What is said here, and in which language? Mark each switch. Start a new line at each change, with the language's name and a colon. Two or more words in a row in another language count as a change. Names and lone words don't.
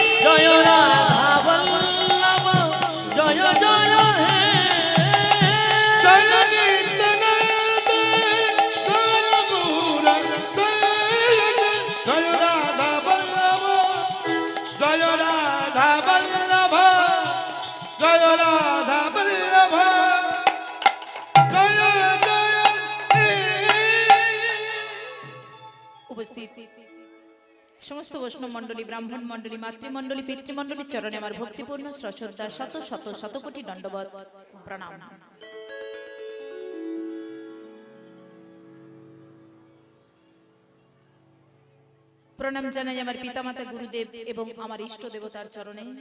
Sanskrit: जय राधा वल्लभ जय जय हे जय नित्यानंद जय गौरचंद्र जय राधा वल्लभ जय राधा वल्लभ जय राधा वल्लभ जय जय हे
Bangla: উপস্থিত সমস্ত বৈষ্ণব মণ্ডলী ব্রাহ্মণ মণ্ডলী মাতৃমণ্ডলী পিতৃমণ্ডলীর চরণে আমার ভক্তিপূর্ণ শ্রদ্ধা শত শত শতকোটি দণ্ডবত প্রণাম। প্রণাম জানাই আমার পিতামাতা গুরুদেব এবং আমার ইষ্ট দেবতার চরণে।